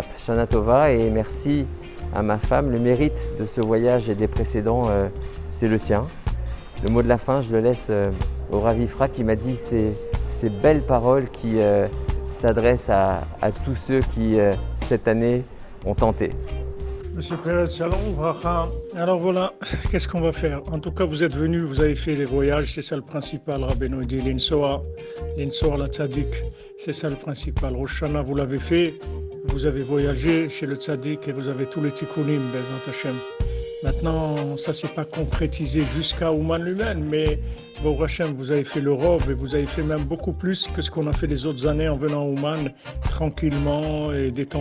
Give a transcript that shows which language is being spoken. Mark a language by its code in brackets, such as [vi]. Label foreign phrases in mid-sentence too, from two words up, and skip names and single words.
[he] שנה טובה [fr] et merci à ma femme. Le mérite de ce voyage et des précédents, c'est le tien. Le mot de la fin, je le laisse au Rav Ifra qui m'a dit ces belles paroles qui s'adressent à tous ceux qui, cette année, ont tenté. Monsieur Peretz, [he] שלום ברכה. [fr] Alors voilà, qu'est-ce qu'on va faire? En tout cas, vous êtes venus, vous avez fait les voyages, c'est ça le principal. Rabbeinu dit [he] לנסוע לצדיק, [fr] c'est ça le principal. Rosh Hashanah, vous l'avez fait, vous avez voyagé chez le Tzadik et vous avez tous les tikkunim, [he] בעזרת השם. [fr] Maintenant, ça ne s'est pas concrétisé jusqu'à Ouman lui-même, mais [he] ברוך השם, [fr] vous avez fait l'Europe et vous avez fait même beaucoup plus que ce qu'on a fait les autres années en venant à Ouman, tranquillement et détendu et tout.